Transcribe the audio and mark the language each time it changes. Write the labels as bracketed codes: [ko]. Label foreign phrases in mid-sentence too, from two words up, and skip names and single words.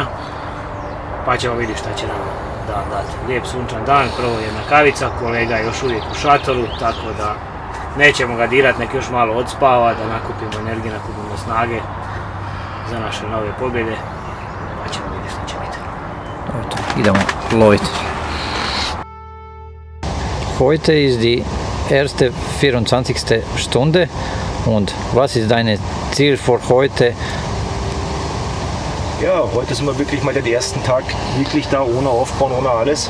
[hr] Pa ćemo vidjeti šta će nam dan dati. Lijep sunčan dan, prvo jedna kavica, kolega je još uvijek u šatoru, tako da nećemo ga dirat, nek još malo odspava, da nakupimo energije, nakupimo snage za naše nove pobjede. Pa ćemo vidjeti šta će biti. Idemo loviti. [de] Heute ist die erste 24. Stunde und was ist dein Ziel für heute? Ja, heute sind wir wirklich mal den ersten Tag wirklich da, ohne Aufbauen, ohne alles.